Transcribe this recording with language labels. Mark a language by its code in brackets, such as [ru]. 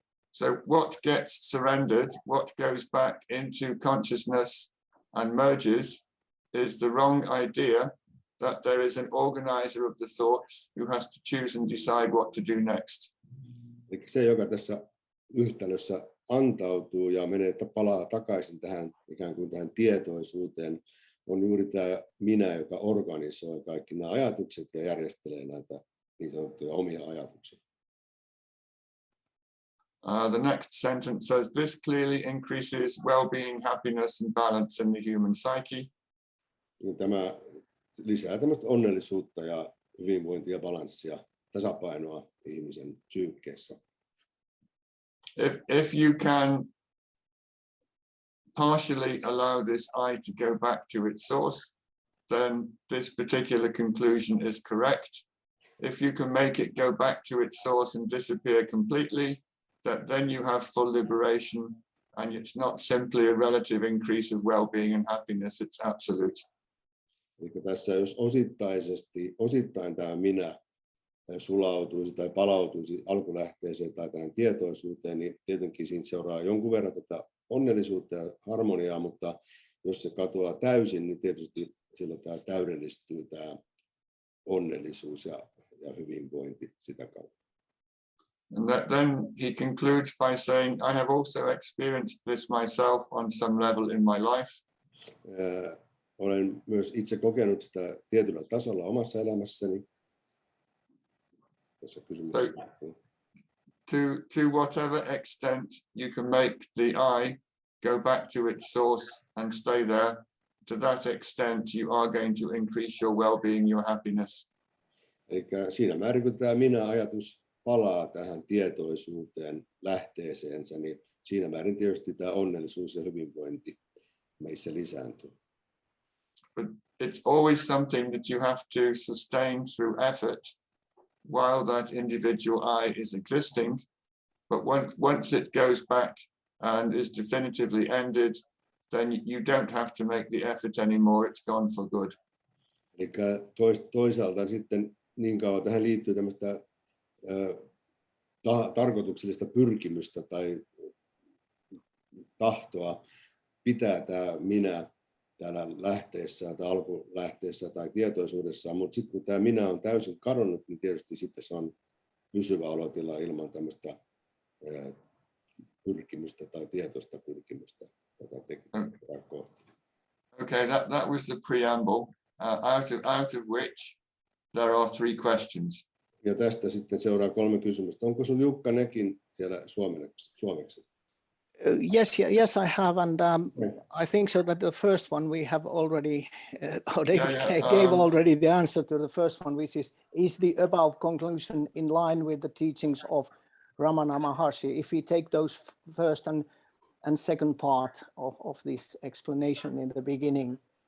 [en] So what gets surrendered, what goes back into consciousness and merges, is the wrong idea that there is an organizer of the thoughts who has to choose and decide what to do next. [fi] Eli se, joka tässä yhtälössä antautuu ja palaa takaisin tähän ikään kuin tähän tietoisuuteen, on juuri tämä minä, joka organisoi kaikki nämä ajatukset ja järjestelee näitä niin sanottuja omia ajatuksia. [en] The next sentence says, this clearly increases well-being, happiness and balance in the human psyche. [fi] Tämä lisää tämmöistä onnellisuutta ja hyvinvointia ja balanssia, tasapainoa ihmisen psyykkeessä. [en] If you can partially allow this I to go back to its source, then this particular conclusion is correct. If you can make it go back to its source and disappear completely, then you have full liberation, and it's not simply a relative increase of well-being and happiness, it's absolute. [fi] Eli tässä jos osittain tämä minä sulautuisi tai palautuisi alkulähteeseen tai tähän tietoisuuteen, niin tietenkin siinä seuraa jonkun verran tätä onnellisuutta ja harmoniaa, mutta jos se katoaa täysin, niin tietysti silloin tämä täydellistyy tämä onnellisuus ja hyvinvointi sitä kautta. [en] And then he concludes by saying, I have also experienced this myself on some level in my life. [fi] Olen myös itse kokenut sitä tietyllä tasolla omassa elämässäni. Tässä kysymyksessä. [en] To whatever extent you can make the I go back to its source and stay there, to that extent you are going to increase your well-being, your happiness. [fi] Eli siinä määrin, kun tämä minä-ajatus palaa tähän tietoisuuteen, lähteeseensä, niin siinä määrin tietysti tämä onnellisuus ja hyvinvointi meissä lisääntyy. [en] But it's always something that you have to sustain through effort while that individual I is existing. But once it goes back and is definitively ended, then you don't have to make the effort anymore. It's gone for good. [fi] Eli toisaalta sitten niin kauan tähän liittyy tämmöistä tarkoituksellista pyrkimystä tai tahtoa pitää tämä minä täällä lähteessä tai alkulähteessä tai tietoisuudessaan, mutta sitten kun tämä minä on täysin kadonnut, niin tietysti sitten se on pysyvä olotila ilman tämmöistä pyrkimystä tai tietoista pyrkimystä tätä tekee kohti. [en] Okay, that was the preamble, out of which there are 3 questions. [fi] Ja tästä sitten seuraa 3 kysymystä. Onko sun Jukka nekin siellä suomeksi? [en] Yes, I have, and I think so that the first one we have already, David gave already the answer to the first one, which is the above conclusion in line with the teachings of Ramana Maharshi? If we take those first and second part of this explanation in the beginning.